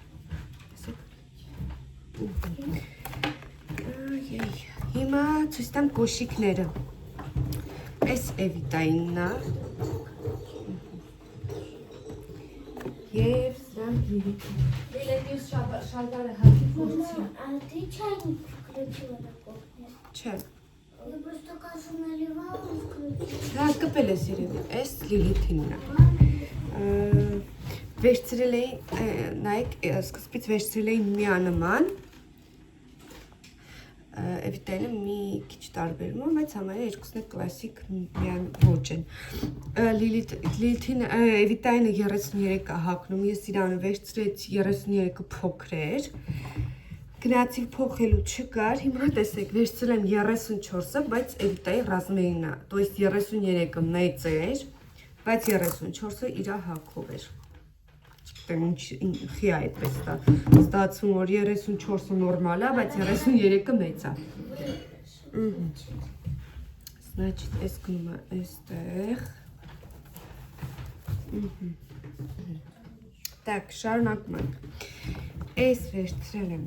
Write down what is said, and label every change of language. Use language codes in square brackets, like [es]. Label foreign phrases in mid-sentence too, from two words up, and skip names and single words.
[hy] հիմա ցույց տամ կոշիկները, այս Էվիտայինն է, և սրանք Լիլիթին, Լիլիթ շալվարը հագի փորձի, [ru] А ты чайник включила на кухне? [hy] չէ, [ru] Я просто кашу наливала и включила. [hy] Դա կպել ես երևի, այս Լիլիթինն է, վերցրել էի, նայեք, սկզբից վերցրել էի միանման, Էվիտայինը մի քիչ տարբերում եմ, բայց համարյա երկուսն է կլասիկ միան ոչ են, Էվիտայինը 33 է հագնում, ես իրանը վերցրեցի 33-ը փոքր էր, գնացի փոխելու չկար, հիմա տեսեք, վերցրել եմ 34-ը, բայց Էվիտայի ռազմերին է, [ru] то есть [hy] 33-ը մեծ էր, բայց 34-ը իրա հագով էր, չգիտեմ ինչի է այդպես ստացվում, որ 34-ը նորմալ է, բայց 33-ը մեծ է, Значит, այս գնում է այստեղ, Так, շարունակում ենք, այս վերցրել եմ